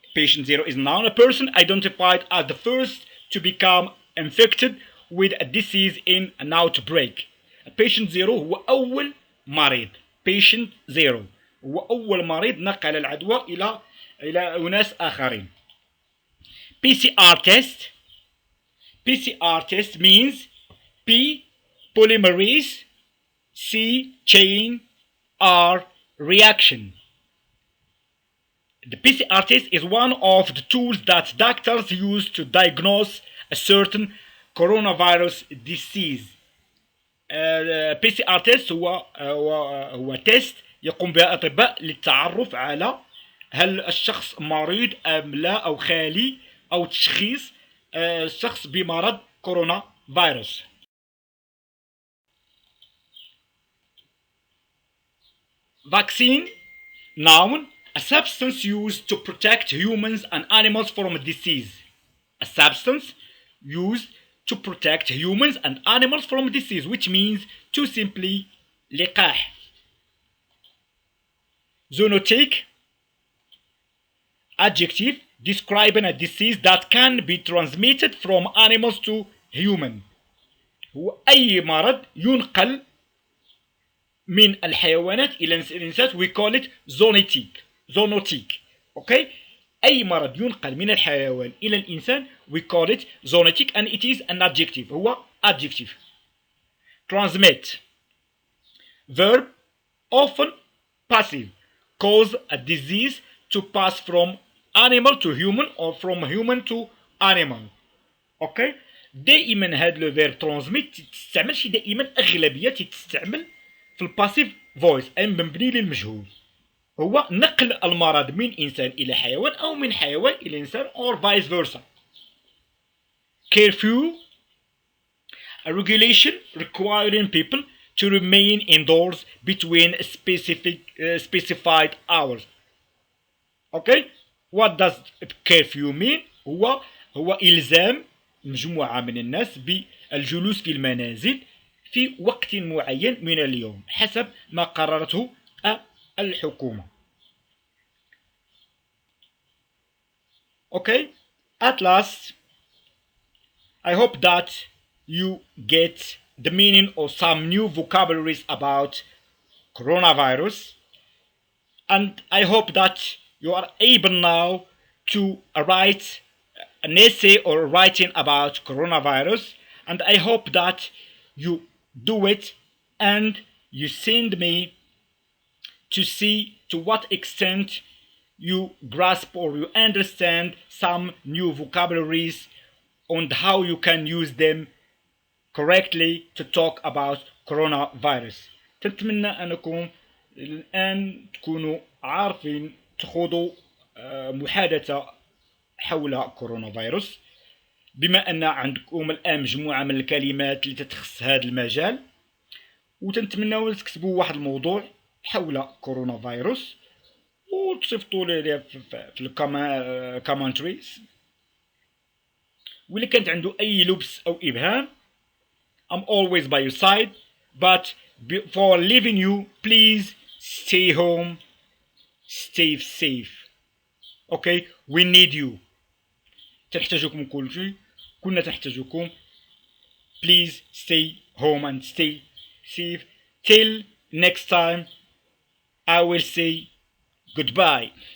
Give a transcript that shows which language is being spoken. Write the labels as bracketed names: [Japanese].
[English] Patient zero is noun, a person identified as the first to become infected with a disease in an outbreak. [Arabic] Patient zero هو أول مريض. Patient zero هو أول مريض نقل العدوى إلى أناس آخرين. [English] PCR test. PCR test means P, polymerase, C, chain, R, reaction. The PCR test is one of the tools that doctors use to diagnose a certain coronavirus disease. [Arabic] PCR test هو تيست يقوم بها الأطباء للتعرف على هل الشخص مريض أم لا أو خالي أو تشخيص الشخص بمرض كورونا فيروس. [English] Vaccine, noun, a substance used to protect humans and animals from a disease. A substance used to protect humans and animals from disease, which means to simply لقاح. Zoonotic, adjective describing a disease that can be transmitted from animals to human. [Arabic] هو أي مرض ينقل من الحيوانات إلى الإنسان. [English] We call it zoonotic. Okay? [Arabic] أي مرض ينقل من الحيوان إلى الإنسان [English] we call it zoonotic and it is an adjective. هو adjective. Transmit, verb, often passive, cause a disease to pass from animal to human or from human to animal. Okay? [Arabic] دائما هذا لو فيرب ترانزميت تستعملش دائما، أغلبية تستعمل في الباسيف فويس أي مبني للمجهول. هو نقل المرض من إنسان إلى حيوان أو من حيوان إلى إنسان [English] or vice versa. curfew, a regulation requiring people to remain indoors between specified hours. Okay, what does curfew mean? [Arabic] هو إلزام مجموعة من الناس بالجلوس في المنازل في وقت معين من اليوم حسب ما قررته الحكومة. [English] Okay, at last, I hope that you get the meaning of some new vocabularies about coronavirus, and I hope that you are able now to write an essay or writing about coronavirus, and I hope that you do it and you send me to see to what extent you grasp or you understand some new vocabularies and how you can use them correctly to talk about coronavirus. [Arabic] تتمنى أنكم الآن تكونوا عارفين تخوضوا محادثة حول كورونا فيروس، بما أن عندكم الآن مجموعة من الكلمات اللي تتخص هذا المجال، وتنتمنوا تكتبوا واحد الموضوع حول كورونا فيروس وتصيفطوا لي في الكومنتريز. واللي كانت عنده أي لبس أو إبهام [English] I'm always by your side, but before leaving you, please stay home, stay safe. Okay, we need you. [Arabic] تنحتاجوكم كل شيء، كنا تنحتاجوكم. [English] Please stay home and stay safe. Till next time, I will say goodbye.